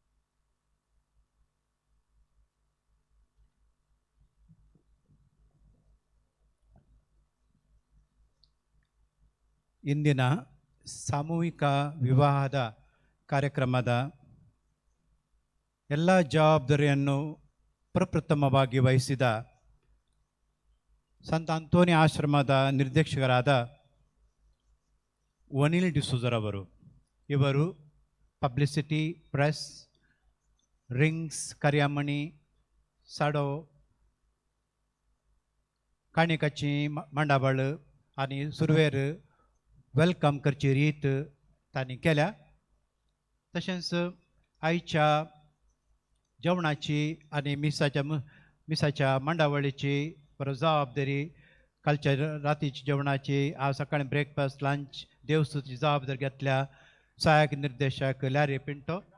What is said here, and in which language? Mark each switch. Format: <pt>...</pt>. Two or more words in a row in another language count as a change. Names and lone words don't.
<kn>ಇಂದಿನ ಸಾಮೂಹಿಕ ವಿವಾಹದ ಕಾರ್ಯಕ್ರಮದ ಎಲ್ಲ ಜವಾಬ್ದಾರಿಯನ್ನು ಪ್ರಪ್ರಥಮವಾಗಿ ವಹಿಸಿದ ಸಂತ ಅಂತೋನಿ ಆಶ್ರಮದ ನಿರ್ದೇಶಕರಾದ ವನಿಲ್ ಡಿಸೂಜರವರು. ಇವರು</kn> <en>publicity, press,</en> <kok>रिंग्स कर्यामणी साडो काणिकाची मांडावळ आणि सुरवेर वेलकम करची रीत तांणी केल्या. तशेंच आयच्या जेवणाची आणि मिसाच्या मांडावळीची परत जबाबदारी, कालच्या रातीची जेवणाची, आज सकाळी</kok> <en>breakfast, lunch,</en> <kok>देवस्तुतीची जबाबदारी घेतल्या सहाय्यक निर्देशक लॅरी पिंटो.</kok>